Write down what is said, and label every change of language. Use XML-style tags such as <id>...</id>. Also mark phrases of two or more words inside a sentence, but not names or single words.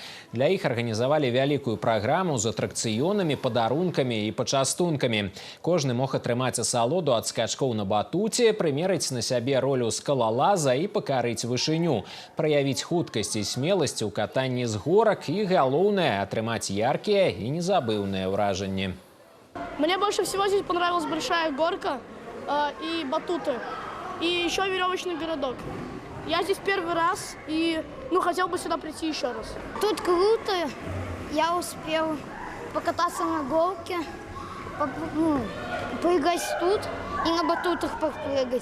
<be>Для іх арганізавалі вялікую праграму з атракцыёнамі, падарункамі і пачастункамі. Кожны мог атрымаць асалоду ад на батуце, прымерыць на сябе ролю скалалаза і пакарыць вышыню, праявіць хуткасць і смеласць у катанні з горак і, галоўнае, атрымаць яркія і незабыўныя ўражанні.</be> <ru>Мне больше всего здесь понравилась большая горка и батуты, и еще веревочный городок. Я здесь первый раз и хотел бы сюда прийти еще раз. Тут круто, я успел покататься на горке, прыгать тут и на батутах попрыгать.</ru>